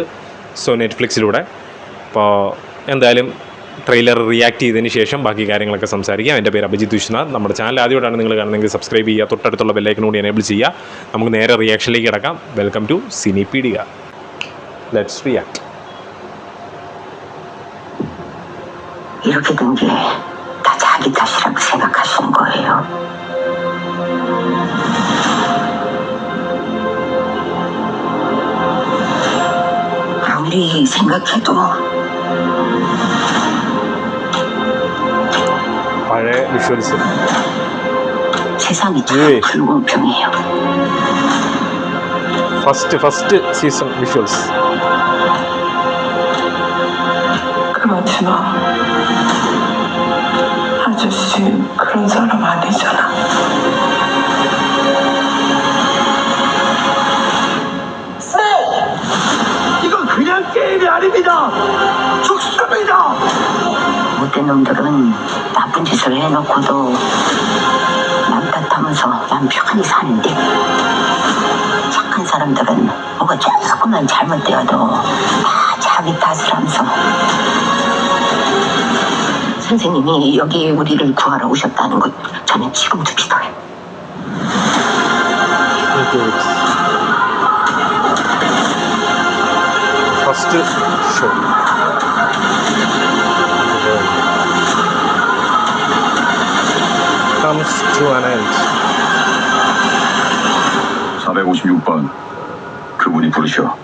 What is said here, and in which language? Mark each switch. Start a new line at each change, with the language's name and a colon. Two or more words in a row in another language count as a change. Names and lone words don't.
Malayalam: സോ നെറ്റ്ഫ്ലിക്സിലൂടെ. അപ്പോൾ എന്തായാലും ട്രെയിലർ റിയാക്ട് ചെയ്തതിന് ശേഷം ബാക്കി കാര്യങ്ങളൊക്കെ സംസാരിക്കാം. എൻ്റെ പേര് അഭിജിത്ത് വിശ്വനാഥ്. നമ്മുടെ ചാനൽ ആദ്യമായിട്ടാണ് നിങ്ങൾ കാണുന്നതെങ്കിൽ സബ്സ്ക്രൈബ് ചെയ്യുക, തൊട്ടടുത്തുള്ള ബെല്ലൈക്കൺ കൂടി എനേബിൾ ചെയ്യുക. നമുക്ക് നേരെ റിയാക്ഷനിലേക്ക് കിടക്കാം.
English: welcome to Cinepedia. Let's react.
Korean: 이렇게 된 게 다 자기 탓이라고 생각하시는 거예요. 아무리 생각해도
Malayalam: പഴയ വിഷ്വൽസ്.
Korean: 세상이 참 불공평해요.
English: First season visuals.
Korean: 그렇지만 아저씨 그런 사람 아니잖아. 네! 이건 그냥 게임이 아닙니다. 죽습니다. 못된 놈들은 나쁜 짓을 해놓고도 남 탓하면서 남 편히 사는데 착한 사람들은 뭐가 조금만 잘못되어도 다 자기 탓을 하면서 선생님이 여기 우리를 구하러 오셨다는 것 저는 지금도 믿어요.
English: First show. comes to an end.
Korean: 456번 그분이 부르셔.